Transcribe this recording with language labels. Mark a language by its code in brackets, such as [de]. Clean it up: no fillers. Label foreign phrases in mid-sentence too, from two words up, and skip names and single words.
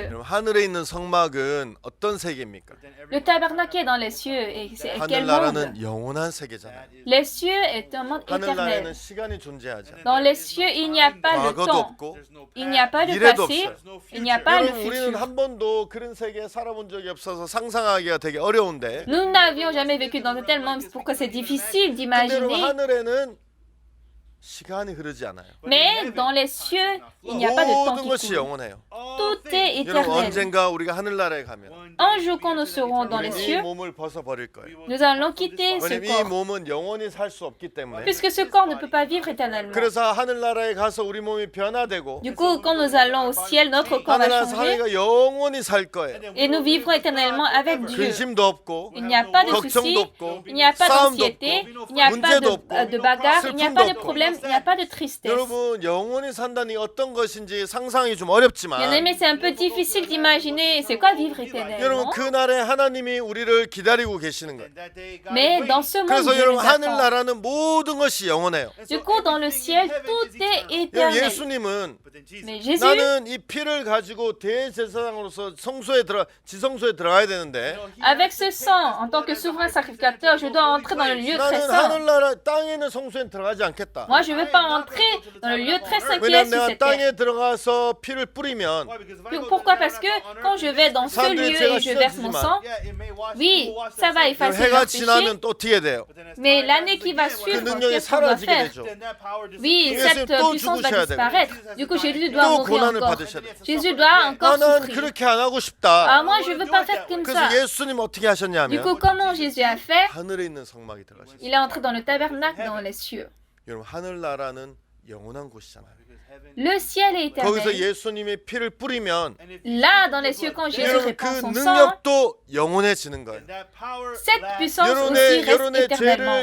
[ko] 여러분 하늘에 있는 성막은 어떤 세계입니까? [fr] Le tabernacle qui est dans les cieux. Et c'est quel monde? [ko] 하늘나라는 영원한 세계잖아요. [fr] Les cieux est un monde [ko] 하늘나라에는 [fr] éternel. [ko] 시간이 존재하지 않아요. [fr] Dans les cieux, il n'y a pas de [ko] 과거도 [fr] temps. [ko] 없고 [fr] Il n'y a pas de [ko] 미래도 [fr] passé. [ko] 없어요. [fr] Il n'y a pas le [ko] 여러분 우리는 [fr] futur. [ko] 한 번도 그런 세계에 살아본 적이 없어서 상상하기가 되게 어려운데 [fr] Nous n'avions jamais vécu dans un tel monde, c'est pourquoi c'est difficile [ko] 근데 여러분 [fr] d'imaginer. [ko] 하늘에는 시간이 흐르지 않아요. [fr] Mais dans les cieux, il n'y a pas de temps [ko] 모든 [fr] qui [ko] 것이 [fr] coule. [ko] 영원해요. [fr] Tout est [ko] 여러분 [fr] éternel. [ko] 언젠가 우리가 하늘나라에 가면 [fr] Un jour, quand nous serons dans les [ko] 이 [fr] cieux, [ko] 몸을 벗어버릴 거예요. [fr] nous allons quitter ce [ko] 왜냐면 이 [fr] corps. [ko] 몸은 영원히 살 수 없기 때문에. [fr] Puisque ce corps ne peut pas vivre éternellement. [ko] 그래서 하늘나라에 가서 우리 몸이 변화되고 [fr] Du coup, quand nous allons au ciel, notre corps va [ko] 하늘나라에서 [fr] changer [ko] 하늘이가 영원히 살 거예요. [fr] et nous vivrons éternellement avec Dieu. [ko] 근심도 없고 [fr] Il n'y a pas de [ko] 걱정도 [fr] soucis, [ko] 없고 [fr] il n'y a pas [ko] 싸움도 [fr] d'anxiété, [ko] 없고 [fr] il n'y a pas [ko] 문제도 없고 [fr] de bagarre, il n'y a pas de [ko] 슬픔도 [fr] problème, il n'y a pas de tristesse. [ko] 여러분 영원히 산다니 어떤 것인지 상상이 좀 어렵지만 [fr] Bien aimé, c'est un peu difficile d'imaginer c'est quoi vivre éternellement. [ko] 여러분 그날에 하나님이 우리를 기다리고 계시는 거예요. [fr] Mais dans ce monde, [ko] 그래서 [fr] Dieu [ko] 여러분 [fr] nous attend. [ko] 하늘나라는 모든 것이 영원해요. [fr] Du coup, dans le ciel, tout est [ko] 여러분 [fr] éternel. [ko] 예수님은 [fr] Mais Jésus, [ko] 나는 이 피를 가지고 대제사장으로서 지성소에 들어가야 되는데 [fr] avec ce sang, en tant que souverain sacrificateur, je dois entrer dans le lieu très [ko] 나는 [fr] saint. [ko] 하늘나라 땅에 있는 성소에 들어가지 않겠다. [fr] Moi, je ne veux pas entrer dans le lieu très saint qui est [ko] 왜냐하면 [fr] sur [ko] 내가 [fr] cette terre. [ko] 땅에 들어가서 피를 뿌리면 [fr] Pourquoi? Parce que quand je vais dans ce lieu et je verse mon sang, oui, ça va effacer [ko] 해가 [fr] leur péché, [ko] 지나면 또 어떻게 돼요? [fr] mais l'année qui va [ko] 그 [fr] suivre, [ko] 능력이 [fr] qu'est-ce qu'on doit [ko] 사라지게 [fr] faire? [ko] 되죠. [fr] Oui, [ko] 예수님 [fr] cette [ko] 또 [fr] puissance va [ko] 죽으셔야 되고. [fr] disparaître. Du coup, Jésus doit [ko] 또 [fr] mourir [ko] 고난을 [fr] encore. [ko] 받으셔야 돼요. [fr] Jésus doit encore [ko] 난 [fr] souffrir. [ko] 그렇게 안 하고 [fr] Ah, [ko] 싶다. [fr] moi, je ne veux pas faire comme ça. [ko] 그래서 예수님 어떻게 [fr] Du [ko] 하셨냐면 [fr] coup, comment Jésus a fait? [ko] 하늘에 있는 성막에 들어가셨어요. [fr] Il est entré dans le tabernacle dans les cieux. [ko] 여러분 하늘나라는 영원한 곳이잖아요. [fr] Le ciel est [ko] 거기서 [fr] éternel. [ko] 예수님의 피를 뿌리면 [fr] Là, dans les cieux, quand Jésus [ko] 여러분 [fr] répand [ko] 그 [fr] son sang, [ko] 능력도 영원해지는 거예요. [fr] cette puissance aussi reste [ko] 여러분의 [fr] éternellement.